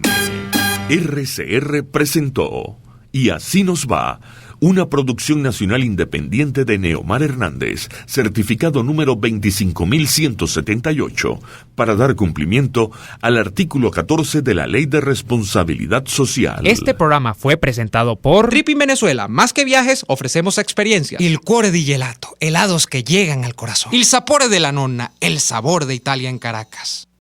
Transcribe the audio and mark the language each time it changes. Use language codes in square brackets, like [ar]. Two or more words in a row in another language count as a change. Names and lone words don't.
[es] RCR presentó Y Así Nos Va, una producción nacional independiente de Neomar Hernández, certificado número 25178, para dar cumplimiento al artículo 14 de la Ley de Responsabilidad Social. Este programa fue presentado por Tripping Venezuela. Más que viajes, ofrecemos experiencias. [it] Il cuore di gelato, [es] helados que llegan al corazón. [it] Il sapore della nonna, [es] el sabor de Italia en Caracas.